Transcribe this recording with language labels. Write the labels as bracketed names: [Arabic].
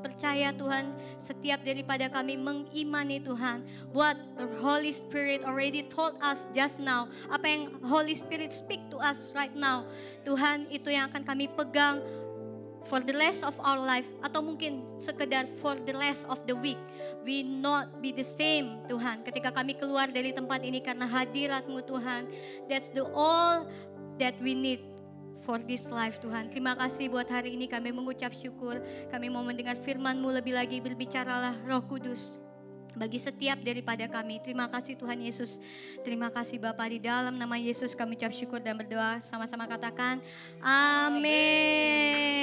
[Indonesian] Percaya Tuhan, setiap daripada kami mengimani Tuhan, [English] what the Holy Spirit already told us just now, [Indonesian] apa yang [English] Holy Spirit speak to us right now, Tuhan, [Indonesian] itu yang akan kami pegang [English] for the rest of our life, [Indonesian] atau mungkin sekedar [English] for the rest of the week. We not be the same [Indonesian] Tuhan ketika kami keluar dari tempat ini karena hadirat-Mu Tuhan. [English] That's the all that we need for this life Tuhan. [Indonesian] Terima kasih buat hari ini, kami mengucap syukur. Kami mau mendengar firman-Mu lebih lagi. Berbicaralah Roh Kudus bagi setiap daripada kami. Terima kasih Tuhan Yesus. Terima kasih Bapa, di dalam nama Yesus kami ucap syukur dan berdoa. Sama-sama katakan amin.